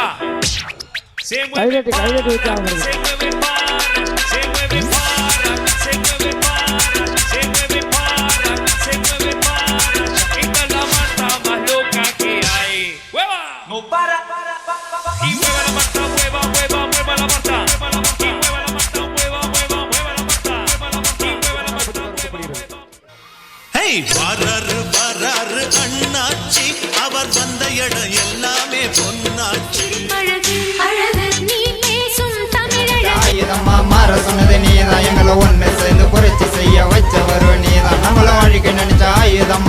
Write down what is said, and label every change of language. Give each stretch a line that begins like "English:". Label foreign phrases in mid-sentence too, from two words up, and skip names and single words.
Spanish: Se mueve para, se mueve para, se mueve para, se mueve para, se mueve para, se mueve para. Esta es la Marta más loca que hay. ¡Hueva! No para. Y mueva la Marta, mueva, mueva, mueva la Marta. Y mueva la Marta, mueva, mueva, mueva la Marta. Y mueva la Marta, mueva, mueva.
Tamil: Hey, வராரு வராரு அண்ணாச்சி அவர் வந்த இடம் எல்லாமே பொன்னாச்சி ஆயுதம்மா மாற சொன்னது நீதான் எங்களை ஒண்ணு சேர்ந்து புரட்சி செய்ய வச்சவரு நீதான் நம்மள வாழ்க்கை நினைச்ச ஆயுதம்மா